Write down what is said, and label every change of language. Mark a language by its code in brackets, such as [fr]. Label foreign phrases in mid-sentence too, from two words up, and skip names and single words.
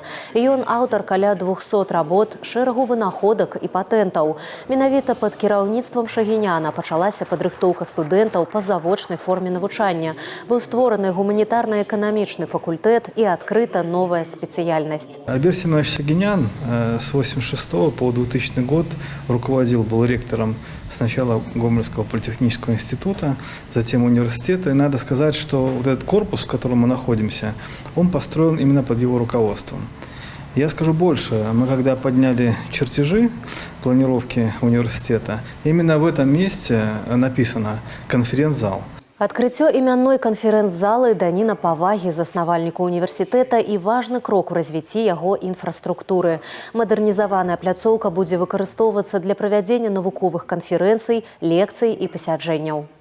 [be] Ён аўтар каля 200 работ, шэрагу вынаходак і патэнтаў. Менавіта пад кіраўніцтвам Шагіняна пачалася падрыхтоўка студэнтаў па завочнай форме навучання. Быў створаны гуманітарна-эканамічны факультэт і адкрыта новая спецыяльнасць. [ru] Альберт Семенович Шагинян с 1986 по 2000 год был ректором сначала Гомельского политехнического института, затем университета. И надо сказать, что вот этот корпус, в котором мы находимся, он построен именно под его руководством. Я скажу больше. Мы когда подняли чертежи планировки университета, именно в этом месте написано «конференц-зал». [be] Адкрыццё імянной канферэнц-залы даніна павагі заснавальніку універсітэта і важны крок у развіцці яго інфраструктуры. Мадэрнізаваная пляцоўка будзе выкарыстоўвацца для правядзення навуковых канферэнцый, лекцый і пасяджэнняў.